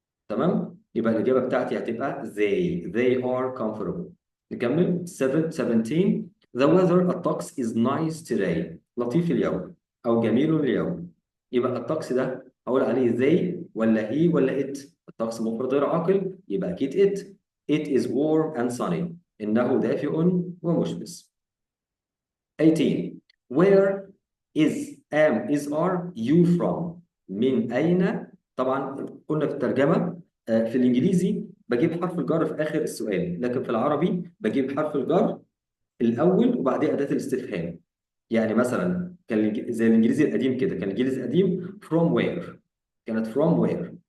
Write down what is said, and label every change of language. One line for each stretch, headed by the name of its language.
Arabic: تمام، يبقى الإجابة بتاعتي هتبقى
English: they are comfortable.
Arabic: نكمل. 17 the weather الطقس
English: is nice today
Arabic: لطيف اليوم أو جميل اليوم. يبقى الطقس ده هقول عليه they ولا he ولا it. الطقس مفرد غير عاقل يبقى أكيد it.
English: it is warm and sunny
Arabic: إنه دافئ ومشمس.
English: 18 where is am is are you from.
Arabic: من أين. طبعا قلنا في الترجمة في الإنجليزي بجيب حرف الجر في آخر السؤال، لكن في العربي بجيب حرف الجر الأول وبعدين أداة الاستفهام. يعني مثلا كان زي الإنجليزي القديم كده، كان الإنجليزي القديم from where، كانت from where.